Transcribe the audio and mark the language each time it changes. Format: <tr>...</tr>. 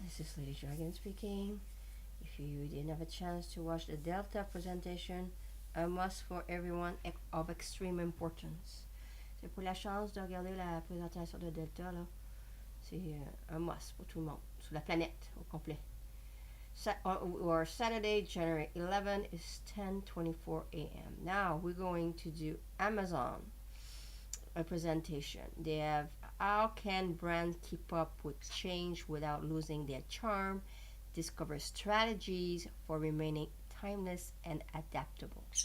<en>This is LadyDragon speaking. If you didn't have a chance to watch the Delta presentation, a must for everyone of extreme importance.</en> <fr>C'est pour la chance de regarder la présentation de Delta, là. C'est un must pour tout le monde, sur la planète au complet.</fr> <en>Or Saturday, January 11 is 10:24 a.m. Now we're going to do Amazon, a presentation. They have how can brands keep up with change without losing their charm, discover strategies for remaining timeless and adaptable.</en>